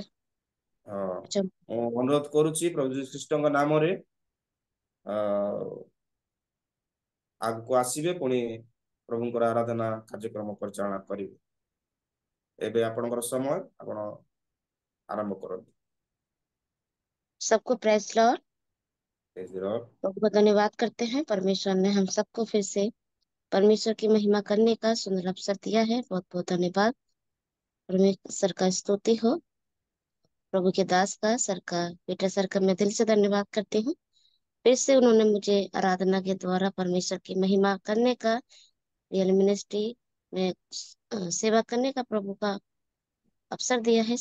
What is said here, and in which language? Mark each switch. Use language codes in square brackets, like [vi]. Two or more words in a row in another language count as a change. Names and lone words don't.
[or] ମୁଁ ଅନୁରୋଧ କରୁଛି ପ୍ରଭୁ ଯୀଶୁ ଖ୍ରୀଷ୍ଟଙ୍କ ନାମରେ ଆଗକୁ ଆସିବେ, ପୁଣି ପ୍ରଭୁଙ୍କର ଆରାଧନା କାର୍ଯ୍ୟକ୍ରମ ପରିଚାଳନା କରିବେ। ଏବେ ଆପଣଙ୍କର ସମୟ, ଆପଣ आरंभ କରନ୍ତୁ। [en] सबको praise Lord. praise the Lord. [hi] प्रभु का धन्यवाद करते हैं। परमेश्वर ने हम सबको फिर से परमेश्वर की महिमा करने का सुंदर अवसर दिया है। बहुत बहुत धन्यवाद। परमेश्वर का स्तुति हो। प्रभु के दास का, सर का, बेटा सर का मैं दिल से धन्यवाद करती हूँ। फिर से उन्होंने मुझे आराधना के द्वारा परमेश्वर की महिमा करने का, [en] real ministry [hi] में सेवा करने का प्रभु का अवसर दिया है।